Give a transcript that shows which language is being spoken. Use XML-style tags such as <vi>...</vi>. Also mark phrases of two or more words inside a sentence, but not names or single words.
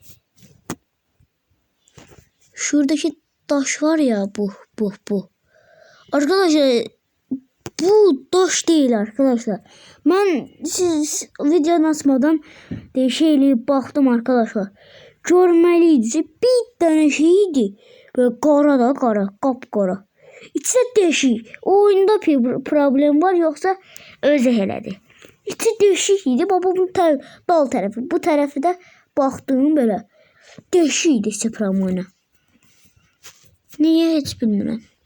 <tr>Şuradaki taş var ya, bu. Arkadaşlar bu taş değil arkadaşlar. Ben siz videodan açmadan şeyle baktım arkadaşlar. Görmeliydi. Bir tane şeydi.</tr> <az>Böyle qara, qapqara. İçi deşik.</az> <tr>O oyunda bir problem var, yoksa</tr> <az>özü elədi. İçi deşik idi. Baba bu dal tərəfi. Bu tərəfi də baxdığım belə deşik idi sprayla. Niye hiç bilmirəm.</az>